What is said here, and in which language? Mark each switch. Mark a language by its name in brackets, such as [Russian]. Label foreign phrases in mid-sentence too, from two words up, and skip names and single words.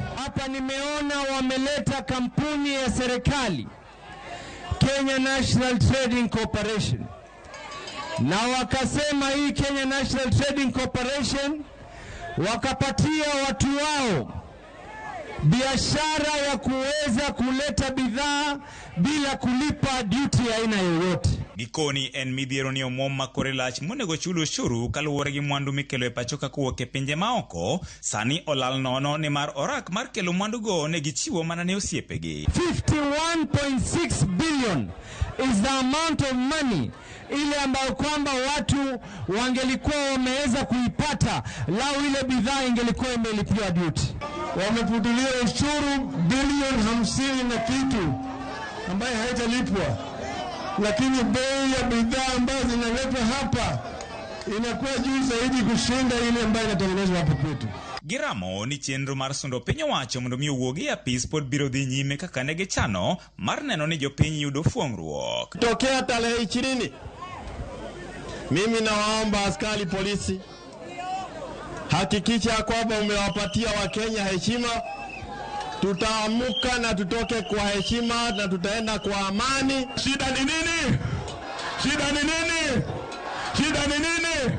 [Swahili] Hapa nimeona wameleta kampuni ya serikali Kenya National Trading Corporation. Na wakasema hii Kenya National Trading Corporation wakapatia watu wao biashara ya kuweza kuleta bidhaa bila kulipa duty aina yoyote. [Luo (Kenya and Tanzania)] Gikoni en midhiero ni omwom makore lach monego chul ushuru kaluwore gi mwandu mikelo e pachoka kowuok e pinje maoko sani olal nono ni mar orak mar kelo mwandu go ne gichiwo mana ne osiepegi. [Swahili] 51.6 [English] billion is the amount of money [Swahili] ile ambayo kwamba watu wangelikuwa wameweza kuipata lao ile bidhaa ingelikuwa imelipiwa duty. Wamefutulia ushuru bilioni 50 na kitu ambaye haitalipwa. Lakini bei ya bidhaa ambazo zinaletwa hapa inakuwa juu zaidi kushinda ile ambayo inatengenezwa hapa kwetu. [Luo (Kenya and Tanzania)] Giramo ni chenro mar sundo piny owacho mondo mi owuogi ya apis pod biro dhi nyime kaka ne gichano mar neno ni jopiny yudo fuong'ruok. [Swahili] Tokea tarehe 20 mimi nawaomba askari polisi hakikisha kwamba umewapatia Wakenya heshima. Tutaamuka na tutoke kwa heshima na tutaenda kwa amani. Shida ni nini? Shida ni nini? Shida ni nini?